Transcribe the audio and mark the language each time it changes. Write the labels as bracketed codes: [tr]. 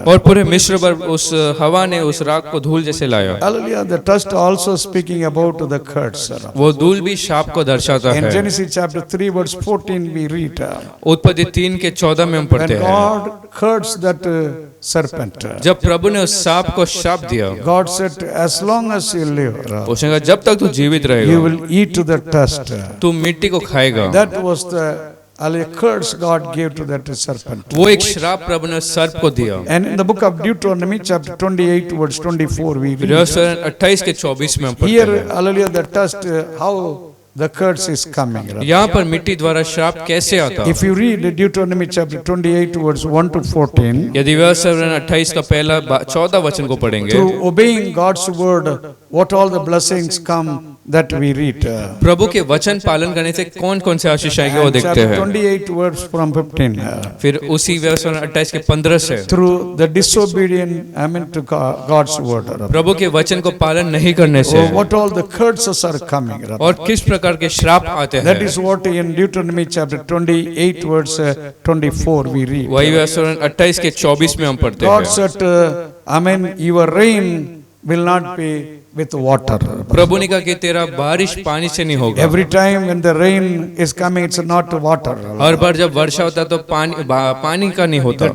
[hi] और पूरे मिस्र पर उस हवा ने उस राख को धूल जैसे लाया। [en] Hallelujah, the dust also speaking about the curse. [hi] वो धूल भी शाप को दर्शाता [en] In [hi] है। [en] Genesis chapter 3 verse 14 we read, [hi] उत्पत्ति 3 के 14 में हम [en] when [hi] पढ़ते हैं, [en] God cursed that serpent, [hi] जब प्रभु ने उस सांप को शाप दिया, [en] God said, as long as you live, [hi] उसने कहा जब तक तू जीवित [en] you [hi] रहेगा [en] will eat the dust. [hi] तू मिट्टी को खाएगा। [en] That was the curse God gave to that serpent. [hi] वो एक श्राप प्रभु ने सर्प को दिया। [en] And in the book of Deuteronomy chapter 28 verse 24 we read, [hi] 28 के 24 में हम पढ़ते [en] here, [hi] हैं, [en] hallelujah, the dust, how the curse is coming. [hi] यहाँ पर मिट्टी द्वारा श्राप कैसे आता। [en] If you read Deuteronomy chapter 28 verse 1 to 14, [hi] यदि 28 का पहला 14 वचन को पढ़ेंगे, [en] through obeying God's word, what all the blessings come that we read. [hi] प्रभु के वचन पालन करने से कौन कौन से आशीष आएंगे वो देखते [en] Chapter [hi] हैं। [en] 28 verse from 15. [hi] फिर उसी 28 के 15 से [en] Through the disobedient, to God's word. [hi] प्रभु के वचन को पालन नहीं करने से [en] Oh, what all the curses are coming. [hi] और किस प्रकार के श्राप आते [en] That [hi] हैं, [en] is what in Deuteronomy chapter 28 verse 24 we read. [hi] वही 28 के 24 में हम पढ़ते [en] God [hi] हैं। [en] said, your rain will not be with water. [hi] प्रभु ने कहा कि तेरा बारिश पानी से नहीं होगा। [en] Every time when the rain is coming, it's not water. [hi] हर बार जब वर्षा होता है तो पानी का नहीं होता,